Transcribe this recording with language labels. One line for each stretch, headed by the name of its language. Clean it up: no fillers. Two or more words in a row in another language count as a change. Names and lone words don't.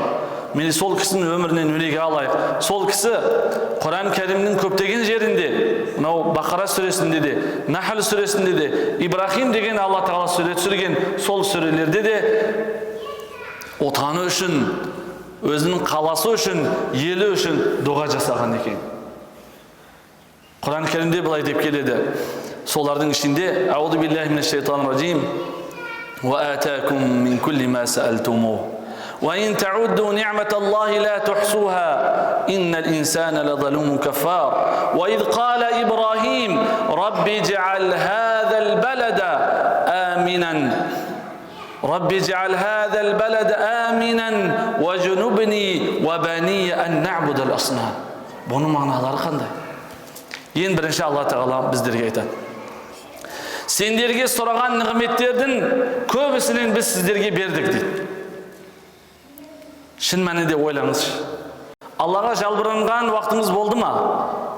Kazakh: Мені сол кісінің өмірінен өнеге алайық. Сол кісі Құран кәрімнің көптеген жерінде, мынау Бақара сүресінде де, Нахл сүресінде де, Ибрахим деген Алла Тағала сүре түсірген сол сүрелерде де отаны үшін, өзінің қаласы үшін, елі үшін дұға жасаған екен. Құран кәрімде былай деп келеді. Солардың ішінде
Arabic: أعوذ بالله من الشيطان الرجيم. وآتاكم من كل ما سألتموه وإن تعدوا نعمة الله لا تحصوها إن الإنسان لظلوم كفار وإذ قال إبراهيم رب اجعل هذا البلد آمنا وجنبني وبني أن نعبد الأصنام.
Kazakh: Бұның мағыналары қандай? Ең бірінші Алла Тағала біздерге айтады. Сендерге сұраған нығметтердің көбісінен біз сіздерге бердік дейді. Шын мәнінде ойлаңыз. Аллаға жалбырынған уақытыңыз болды ма?